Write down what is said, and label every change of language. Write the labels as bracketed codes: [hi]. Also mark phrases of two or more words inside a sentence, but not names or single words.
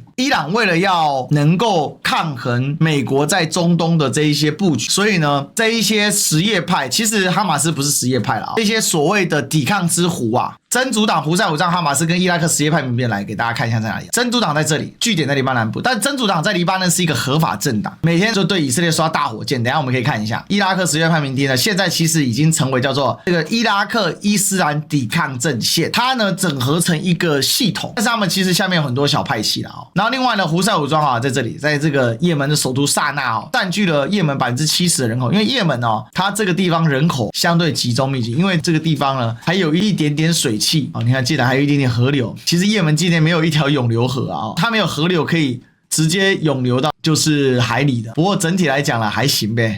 [zh] 伊朗為了要能夠抗衡美國在中東的這一些布局，所以呢，這一些什葉派，其實哈馬斯不是什葉派啦，這些所謂的抵抗之狐啊，真主党、胡塞武裝、哈馬斯跟伊拉克什葉派民兵，來給大家看一下在哪裡。真主党在這裡，據點在黎巴嫩南部，但真主黨在黎巴嫩是一個合法政黨，每天就對以色列刷大火箭。等一下我們可以看一下，伊拉克什葉派民兵呢，現在其實已經成為叫做這個伊拉克伊斯蘭抵抗陣線，它呢整合成一個系統，但是他們其實下面有很多小派系啦哦。然後另外呢，胡塞武裝啊，在這裡，在這個也門的首都薩那哦，佔據了也門70%的人口，因為也門哦，它這個地方人口相對集中密集，因為這個地方呢還有一點點水汽哦，你看，竟然還有一點點河流。其實也門今年沒有一條永流河啊，它沒有河流可以直接湧流到就是海裡的。不過整體來講啦，還行唄。